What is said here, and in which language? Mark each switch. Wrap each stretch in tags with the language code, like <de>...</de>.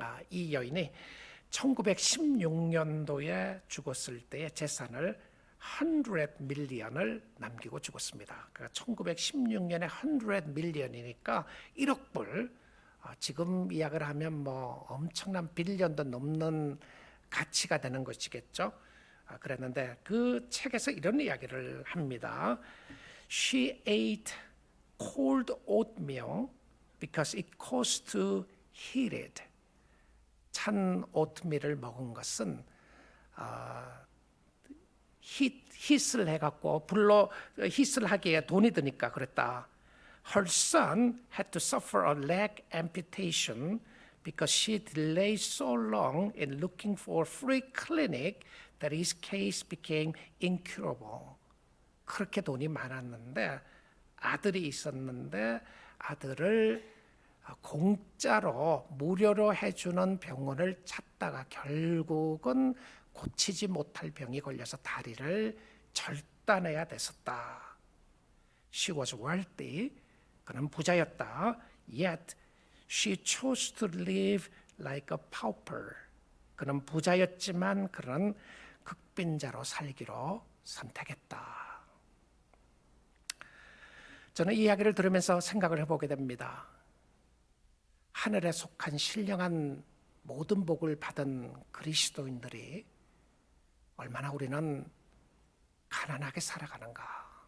<ko>이 여인이 1916년도에 죽었을 때의 재산을 100 밀리언을 남기고 죽었습니다. 그러니까 1916년에 100 밀리언이니까 1억 불, 지금 이야기를 하면 뭐 엄청난 빌리언도 넘는 가치가 되는 것이겠죠. 그랬는데 그 책에서 이런 이야기를 합니다.</ko> <en>She ate cold oatmeal because it cost to heat it.</en> <ko>찬 오트밀을 먹은 것은 히스를 해갖고 불로 히스를 하기에 돈이 드니까 그랬다.</ko> <en>Her son had to suffer a leg amputation because she delayed so long in looking for a free clinic that his case became incurable.</en> <ko>그렇게 돈이 많았는데 아들이 있었는데 아들을 공짜로 무료로 해주는 병원을 찾다가 결국은 고치지 못할 병이 걸려서 다리를 절단해야 됐었다.</ko> <en>She was wealthy.</en> <ko>그는 부자였다.</ko> <en>Yet she chose to live like a pauper.</en> <ko>그는 부자였지만 그는 극빈자로 살기로 선택했다. 저는 이 이야기를 들으면서 생각을 해보게 됩니다. 하늘에 속한 신령한 모든 복을 받은 그리스도인들이 얼마나 우리는 가난하게 살아가는가.</ko>